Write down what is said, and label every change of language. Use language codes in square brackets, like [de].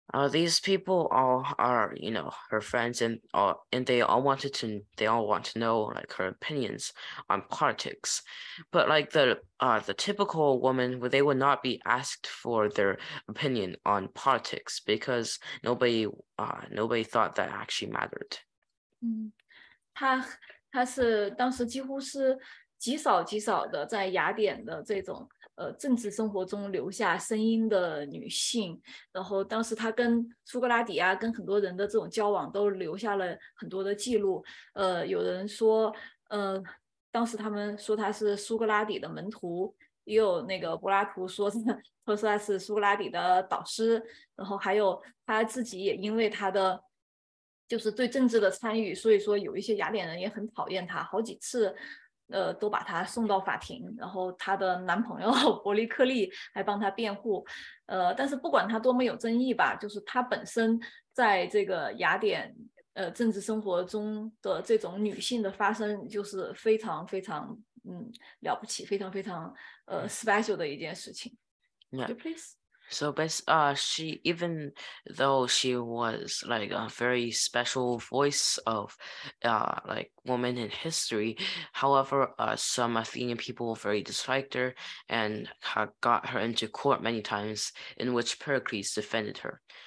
[en] These people all are, her friends, and they all want to know like her opinions on politics. But like the typical woman, they would not be asked for their opinion on politics because nobody thought that actually mattered. [zh] 他是当时几乎是极少的在雅典的这种政治生活中留下声音的女性，然后当时她跟苏格拉底啊，跟很多人的这种交往都留下了很多的记录。有人说，当时他们说他是苏格拉底的门徒，也有那个柏拉图说他是苏格拉底的导师，然后还有他自己也因为他的就是对政治的参与，所以说有一些雅典人也很讨厌他，好几次都把他送到法庭，然后她的男朋友伯利克利还帮她辩护。但是不管他多么有争议吧，就是他本身在这个雅典政治生活中的这种女性的发声，就是非常非常了不起，非常非常special 的一件事情。 [en] Yeah. Please. So she, even though she was like a very special voice of like woman in history, however, some Athenian people very disliked her and got her into court many times, in which Pericles defended her.